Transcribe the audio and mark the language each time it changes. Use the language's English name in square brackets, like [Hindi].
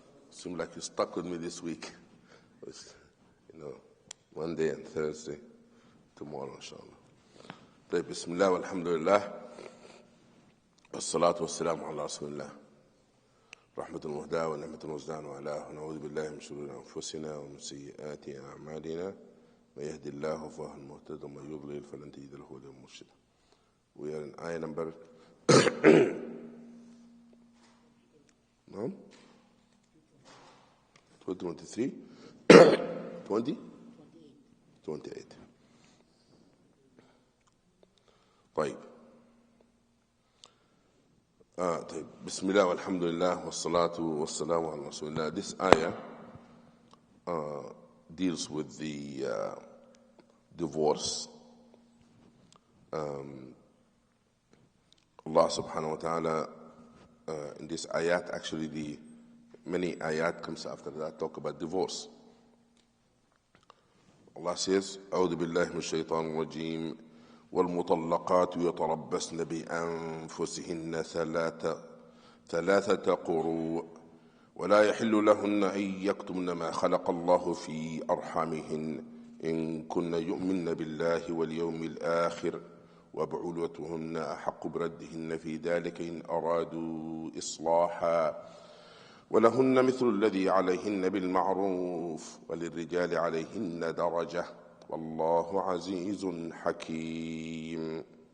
[English] Seems like you stuck with me this week. It's, Monday and Thursday. Tomorrow, inshallah. [Arabic] طيب بسم الله والحمد لله والصلاة والسلام على رسول الله رحمة المهداة ونعمة المزدان وعلاه ونعوذ بالله من شرور أنفسنا ومن سيئات أعمالنا من يهدي الله فهو المهتد ومن يضلل فلن تجد له وليا مرشدا. [English] We are in ayah number 23 20 28. [Arabic] طيب بسم الله والحمد لله والصلاة والسلام على رسول الله. [English] This ayah deals with the divorce. Allah subhanahu wa ta'ala in this ayat, actually the many ayat comes after that talk about divorce. Allah says [Arabic] أعوذ بالله من الشيطان الرجيم والمطلقات يتربصن بأنفسهن ثلاثة قروء ولا يحل لهن أن يكتمن ما خلق الله في أرحامهن إن كن يؤمن بالله واليوم الآخر وبعولتهن أحق بردهن في ذلك إن أرادوا إصلاحا ولهن مثل الذي عليهن بالمعروف وللرجال عليهن درجة والله عزيز حكيم.